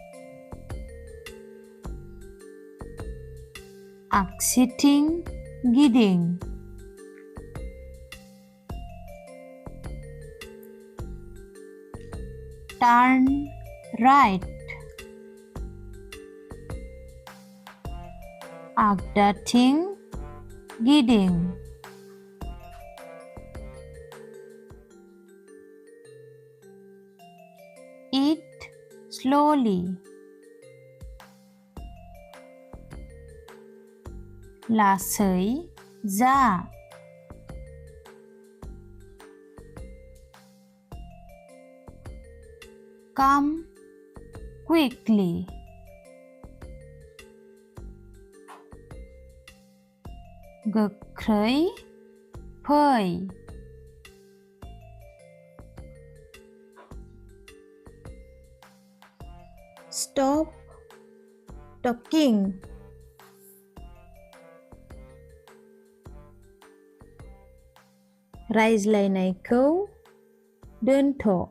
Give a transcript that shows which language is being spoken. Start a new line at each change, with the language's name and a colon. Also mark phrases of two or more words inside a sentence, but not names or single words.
Bodo: आगसिथिं गिदिं.
English: Turn right.
Bodo: आगदाथिं गिदिं.
English: Eat slowly.
Bodo: लासै जा.
English: Come quickly.
Bodo: गोख्रै फै.
English: Stop talking.
Bodo: रायज्लायनायखौ दोनथ'.